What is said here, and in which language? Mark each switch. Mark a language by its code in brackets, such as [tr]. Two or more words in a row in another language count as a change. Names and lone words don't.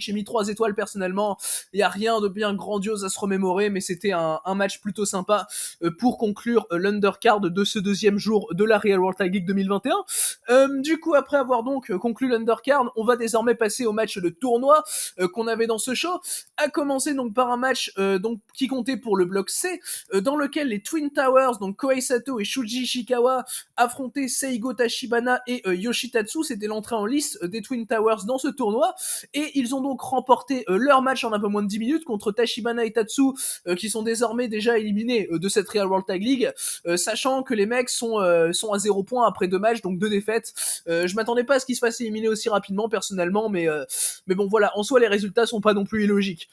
[fr] J'ai mis 3 étoiles personnellement. Il y a rien de bien grandiose à se remémorer, mais c'était un match plutôt sympa pour conclure l'undercard de ce deuxième jour de la Real World Tag League 2021. Du coup, après avoir donc conclu l'undercard, on va désormais passer au match de tournoi qu'on avait dans ce show, à commencer donc par un match donc qui comptait pour le bloc C, dans lequel les Twin Towers, donc Kohei Sato et Shuji Ishikawa, affrontaient Seigo Tachibana et Yoshitatsu. C'était l'entrée en lice des Twin Towers dans ce tournoi, et ils ont donc remporté leur match en un peu moins de 10 minutes contre Tachibana et Tatsu, qui sont désormais déjà éliminés de cette Real World Tag League, sachant que les mecs sont à 0 points après 2 matchs, donc 2 défaites. Je m'attendais pas à ce qu'ils se fassent éliminer aussi rapidement personnellement, mais bon voilà, en soi les résultats sont pas non plus illogiques.